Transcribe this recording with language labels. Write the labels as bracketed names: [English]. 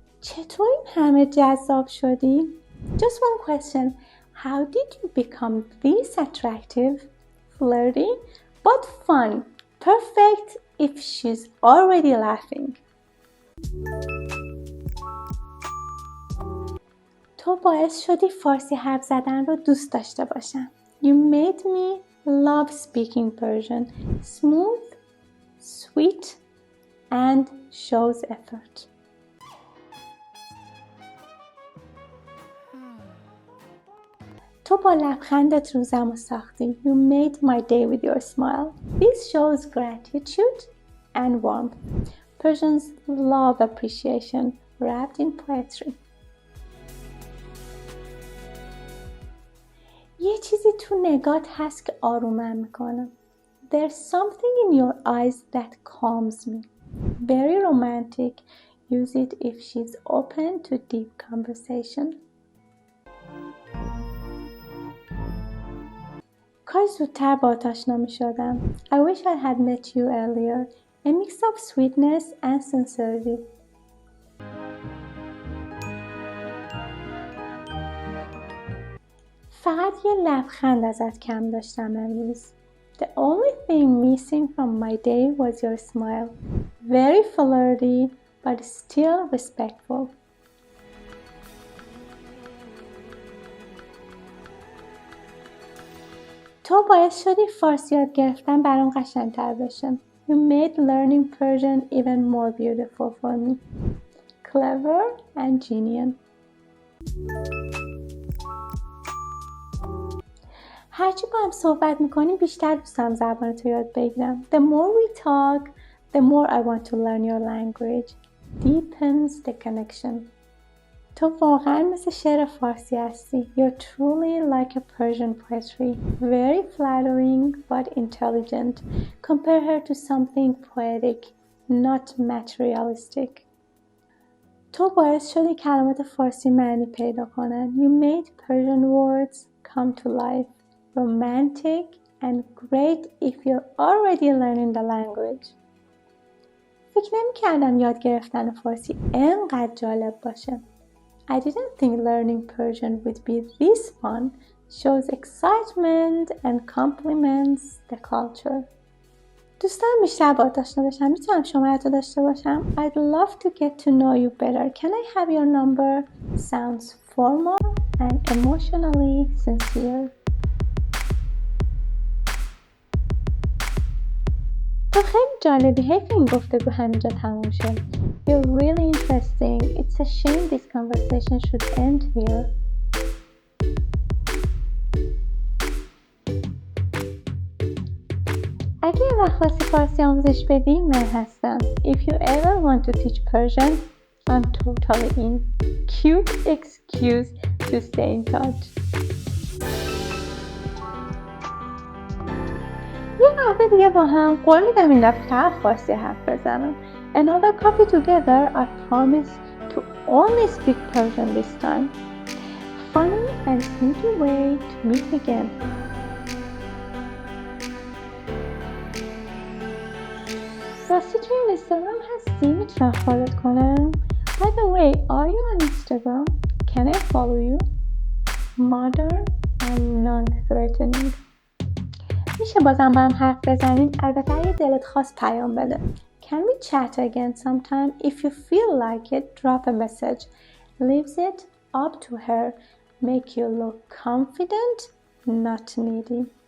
[Persian] چطور این همه جذاب شدی؟ [English] Just one question. How did you become this attractive, flirty, but fun? Perfect if she's already laughing. [Persian] تو باعث شدی فارسی حرف زدن رو دوست داشته باشم. [English] You made me love speaking Persian. Smooth, sweet, and shows effort. [Persian] تو با لبخندت روزمو ساختی. [English] You made my day with your smile. This shows gratitude and warmth. Persians love appreciation wrapped in poetry. [Persian] یه چیزی تو نگات هست که آرومم میکنه. [English] There's something in your eyes that calms me. Very romantic. Use it if she's open to deep conversation. [Persian] کاش زودتر باهات آشنا میشدم. [English] I wish I had met you earlier. A mix of sweetness and sincerity. [Persian] فقط یه لبخند ازت کم داشتم امروز. [English] The only thing missing from my day was your smile. Very flirty, but still respectful. [Persian] تو باعث شدی فارسی یاد گرفتن برام قشنگ‌تر بشه. [English] You made learning Persian even more beautiful for me. Clever and genuine. [Persian] هرچی با هم صحبت میکنیم بیشتر دوستم زبان تو یاد بگیرم. [English] The more we talk, the more I want to learn your language. Deepens the connection. [Persian] تو واقعا مثل شعر فارسی هستی. [English] You're truly like a Persian poetry. Very flattering but intelligent. Compare her to something poetic, not materialistic. [Persian] تو باعث شدی کلمات فارسی معنی پیدا کنن. [English] You made Persian words come to life. Romantic and great if you're already learning the language. [Persian] فکر نمی‌کردم یاد گرفتن فارسی انقدر جالب باشه. [English] I didn't think learning Persian would be this fun. Shows excitement and complements the culture. [Persian] دوست دارم بیشتر باهات آشنا بشم. میتونم شماره‌تو داشته باشم؟ [English] I'd love to get to know you better. Can I have your number? Sounds formal and emotionally sincere. [Persian] تو خیلی جالبی. حیف این گفتگو همینجا تموم شد. [English] You're really interesting. It's a shame this conversation should end here. [Persian] اگه یه وقت خواستی فارسی آموزش بدی من هستم. [English] If you ever want to teach Persian, I'm totally in. Cute excuse to stay in touch. [Persian] یه قهوه دیگه با هم. قول میدم این دفعه فقط فارسی حرف بزنم. [English] Another coffee together. I promise to only speak Persian this time. Funny and sneaky way to meet again. [Persian] راستی توی اینستاگرام هستی؟ میتونم فالوت کنم؟ [English] By the way, are you on Instagram? Can I follow you? Modern and non-threatening. [Persian] میشه بازم با هم حرف بزنیم؟ البته اگه دلت خواست پیام بده. [English] Can we chat again sometime? If you feel like it, drop a message. Leaves it up to her. Make you look confident, not needy.